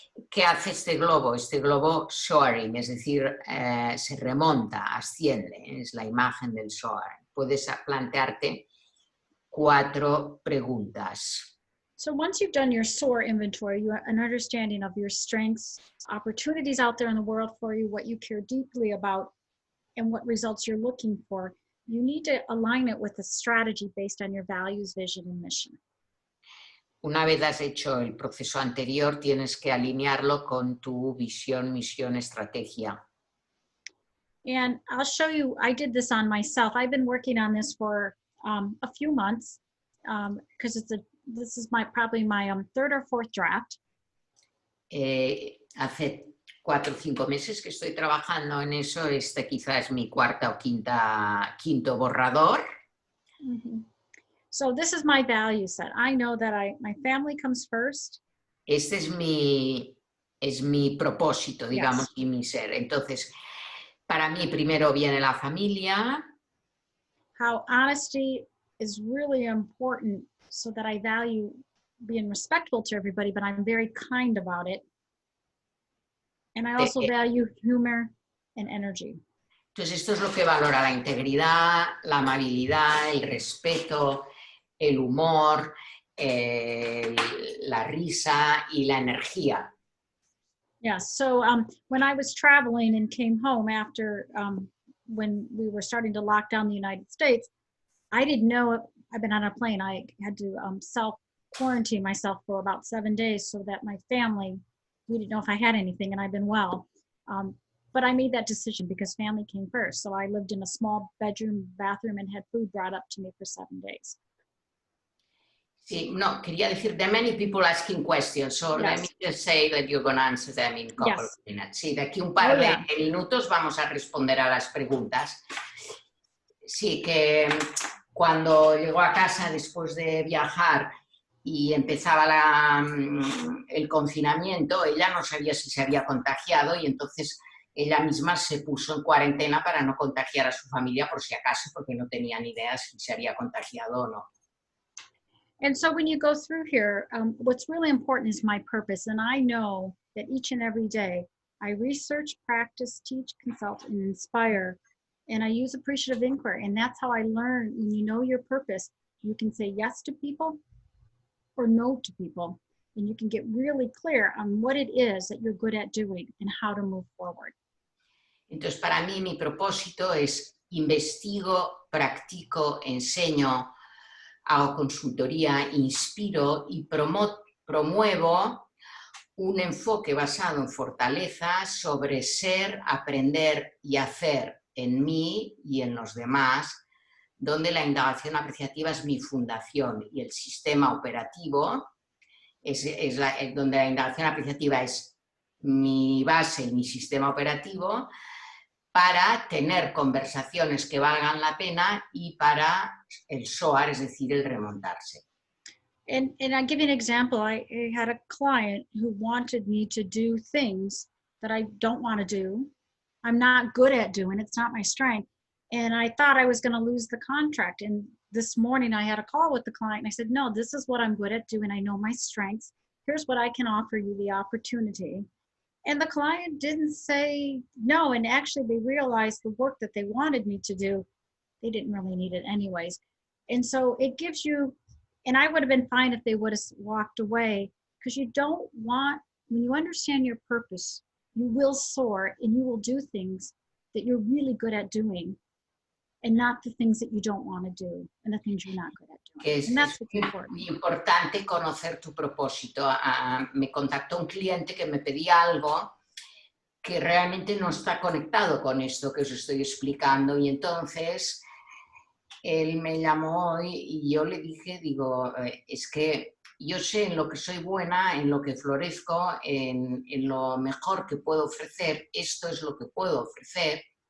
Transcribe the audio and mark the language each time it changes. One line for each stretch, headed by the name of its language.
Spanish: ¿Qué hace este globo? Este globo soaring, es decir, se remonta, asciende, es la imagen del soar. Puedes plantearte 4 preguntas.
English: So once you've done your SOAR inventory, you have an understanding of your strengths, opportunities out there in the world for you, what you care deeply about, and what results you're looking for. You need to align it with a strategy based on your values, vision, and mission.
Spanish: Una vez has hecho el proceso anterior, tienes que alinearlo con tu visión, misión, estrategia.
English: And I'll show you, I did this on myself. I've been working on this for a few months because this is probably my 3rd or 4th draft.
Spanish: Hace 4 o 5 meses que estoy trabajando en eso. Este quizás es mi 4º o 5º borrador.
English: Mm-hmm. So this is my value set. I know that my family comes first.
Spanish: Este es mi propósito, digamos,
English: Yes.
Spanish: y mi ser. Entonces, para mí primero viene la familia.
English: How honesty is really important so that I value being respectful to everybody, but I'm very kind about it. And I also value humor and energy.
Spanish: Entonces, esto es lo que valora la integridad, la amabilidad, el respeto, el humor, la risa y la energía.
English: Yeah, so when I was traveling and came home after when we were starting to lock down the United States, I didn't know, I've been on a plane, I had to self-quarantine myself for about 7 days so that my family, we didn't know if I had anything, and I've been well. But I made that decision because family came first. So I lived in a small bedroom, bathroom, and had food brought up to me for 7 days.
Spanish: Sí, no, quería decir,
English: there are many people asking questions, so Yes. let me just say that you're going to answer them in a couple of minutes.
Spanish: Sí, de aquí un par de minutos vamos a responder a las preguntas. Sí, que cuando llegó a casa después de viajar y empezaba el confinamiento, ella no sabía si se había contagiado y entonces ella misma se puso en cuarentena para no contagiar a su familia por si acaso, porque no tenía ni idea si se había contagiado o no.
English: And so when you go through here, what's really important is my purpose. And I know that each and every day I research, practice, teach, consult, and inspire. And I use appreciative inquiry. And that's how I learn. When you know your purpose, you can say yes to people or no to people. And you can get really clear on what it is that you're good at doing and how to move forward.
Spanish: Entonces, para mí, mi propósito es investigo, practico, enseño, hago consultoría, inspiro y promuevo un enfoque basado en fortalezas sobre ser, aprender y hacer en mí y en los demás, donde la indagación apreciativa es mi fundación y el sistema operativo donde la indagación apreciativa es mi base y mi sistema operativo para tener conversaciones que valgan la pena y para el SOAR, es decir, el remontarse.
English: And I'll give you an example. I had a client who wanted me to do things that I don't want to do. I'm not good at doing. It's not my strength. And I thought I was going to lose the contract. And this morning I had a call with the client and I said, no, this is what I'm good at doing. I know my strengths. Here's what I can offer you, the opportunity. And the client didn't say no. And actually they realized the work that they wanted me to do, they didn't really need it anyways. And so it gives you, and I would have been fine if they would have walked away, because you don't want, when you understand your purpose, you will soar and you will do things that you're really good at doing and not the things that you don't want to do and the things you're not good at doing. And that's what's important.
Spanish: Es importante conocer tu propósito. Me contactó un cliente que me pedía algo que realmente no está conectado con esto que os estoy explicando y entonces él me llamó hoy y yo le dije, digo, es que yo sé en lo que soy buena, en lo que florezco, en lo mejor que puedo ofrecer, esto es lo que puedo ofrecer.